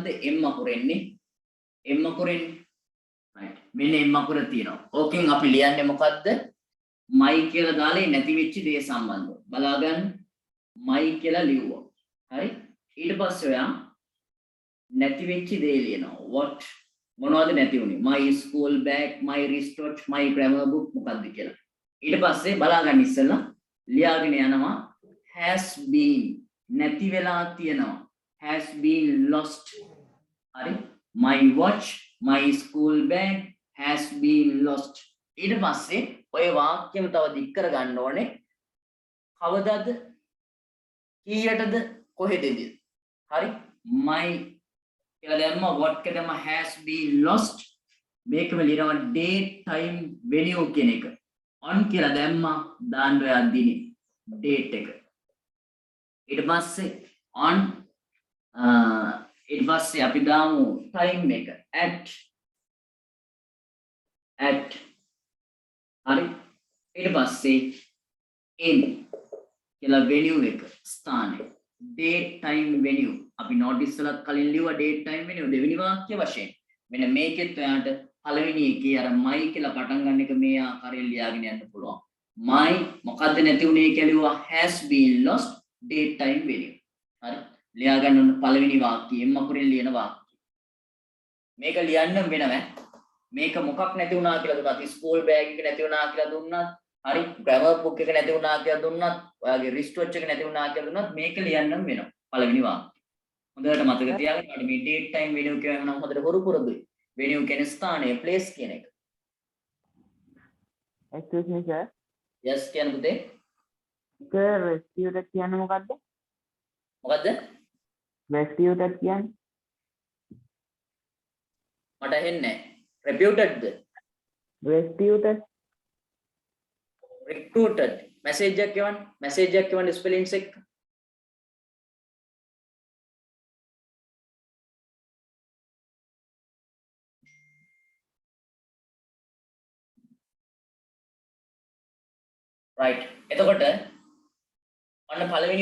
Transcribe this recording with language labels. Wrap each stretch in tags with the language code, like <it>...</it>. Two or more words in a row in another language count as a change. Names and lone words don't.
<si>M අකුරෙන්නේ. M අකුරෙන්නේ. right. මෙන්න M අකුර තියෙනවා. ඕකෙන් අපි ලියන්නේ මොකද්ද? my කියලා දාලා නැති වෙච්ච දේ සම්බන්ධව. බලාගන්න. my කියලා ලිව්වා. හරි? ඊට පස්සේ ඔයා නැති වෙච්ච දේ ලියනවා. what මොනවද නැති වුනේ?</si> <en>my school bag, my wristwatch, my grammar book</en> <si>මොකද්ද කියලා. ඊට පස්සේ බලාගන්න ඉස්සෙල්ලා ලියාගෙන යනවා</si> <en>has been</en> <si>නැති වෙලා තියෙනවා.</si> <en>has been lost. හරි? my watch, my school bag has been lost.</en> <si>ඊට පස්සේ ඔය වාක්‍යම තව දික් කර ගන්න ඕනේ. කවදද? කීයටද? කොහෙදද? හරි? my කියලා දැම්ම what එක දැම්ම</si> <en>has been lost.</en> <si>මේකම ලියනවා</si> <en>date time venue</en> <si>කියන එක. on කියලා දැම්ම දාන්න ඔයා දිනේ date එක. ඊට පස්සේ on ඊට පස්සේ අපි දාමු time එක at හරි ඊට පස්සේ in කියලා venue එක ස්ථානය</si> <en>date time venue</en> <si>අපි notice වලත් කලින් ලිව්වා</si> <en>date time venue</en> <si>දෙවෙනි වාක්‍ය වශයෙන් මෙන්න මේකෙත් ඔයාලට පළවෙනි එකේ අර my කියලා පටන් ගන්න එක මේ ආකාරයෙන් ලියාගෙන යන්න පුළුවන් my මොකද්ද නැති උනේ කියලා ලිව්වා</si> <en>has been lost date time venue</en> <si>හරි ලියා ගන්න ඕන පළවෙනි වාක්‍යයෙන් මකුරෙන් ලියන වාක්‍ය මේක ලියන්න වෙනව මේක මොකක් නැති වුණා කියලා දුන්නත්</si> <en>school bag</en> <si>එක නැති වුණා කියලා දුන්නත් හරි</si> <en>grammar book</en> <si>එක නැති වුණා කියලා දුන්නත් ඔයාගේ</si> <en>wristwatch</en> <si>එක නැති වුණා කියලා දුන්නත් මේක ලියන්නම් වෙනවා පළවෙනි වාක්‍යය හොඳට මතක තියාගන්න මේ</si> <en>date time venue</en> <si>කියවම නම් හොඳට හොරු පුරුදුයි venue කියන ස්ථානය place කියන එක</si> <en>excuse me sir</en> <si>yes කියන පුතේ sir restituted කියන්නේ මොකද්ද restituted කියන්නේ මට ඇහෙන්නේ reputed ද</si> <en>restituted recruited message</en> <si>එකක් කියවන්න spellings එක right එතකොට අන්න පළවෙනි</si>